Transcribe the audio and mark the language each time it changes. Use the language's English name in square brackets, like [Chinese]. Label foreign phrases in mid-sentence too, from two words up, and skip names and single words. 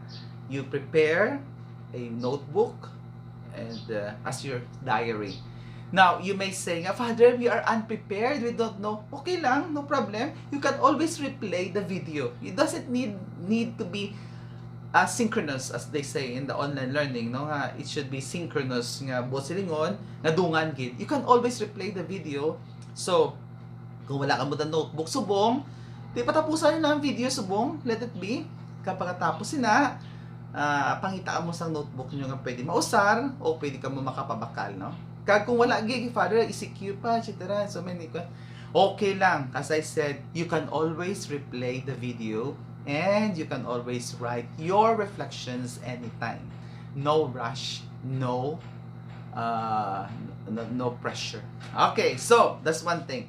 [English] You prepare a notebook and as your diary. Now, you may say, Father, we are unprepared, we don't know. [Hiligaynon] Okay lang, [English] no problem. You can always replay the video. It doesn't need to be synchronous, as they say in the online learning, no? It should be synchronous nga both [Hiligaynon] silingon, nga dungan gid. [English] You can always replay the video. So, [Hiligaynon] kung wala ka mo [English] the notebook, [Hiligaynon] subong, di patapusan na ang video, subong, [English] let it be. [Hiligaynon] Kapag tapos na, pangitaan mo sa notebook nyo nga pwede mausar o pwede ka mo makapabakal, no? Kag kung wala gig, Father, ECQ pa, [English] etc. So many [Hiligaynon] okay lang. [English] As I said, you can always replay the video and you can always write your reflections anytime. No rush, no pressure. Okay, so that's one thing.